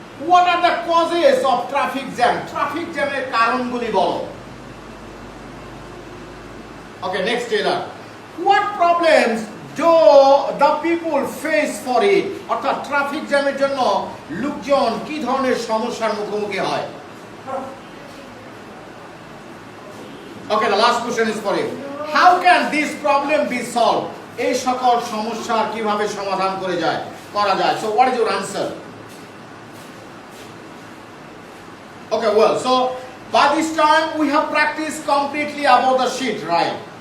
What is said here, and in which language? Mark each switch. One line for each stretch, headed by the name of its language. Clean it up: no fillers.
English: What are the causes of traffic jam?
Bangla: Traffic jam এর কারণগুলি বলো।
English: Okay, next tailor. What problems do the people face for it?
Bangla: অর্থাৎ traffic জ্যামের জন্য লোকজন কি ধরনের সমস্যার মুখোমুখি হয়?
English: Okay, the last question is for you. How can this problem be solved?
Bangla: এই সকল সমস্যার কিভাবে সমাধান করা যায়?
English: So what is your answer? Okay, well, so by this time we have practiced completely about the sheet, right?